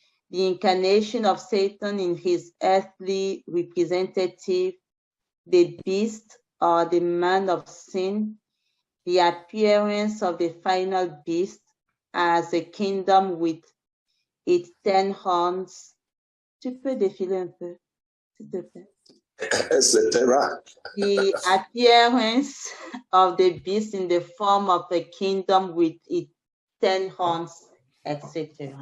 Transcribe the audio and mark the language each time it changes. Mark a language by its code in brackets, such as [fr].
[en] the incarnation of Satan in his earthly representative, the beast or the man of sin, the appearance of the final beast as a kingdom with its 10 horns. [fr] Tu peux défiler un peu, s'il te plaît. Etc. [en] The appearance of the beast in the form of a kingdom with its 10 horns, etc.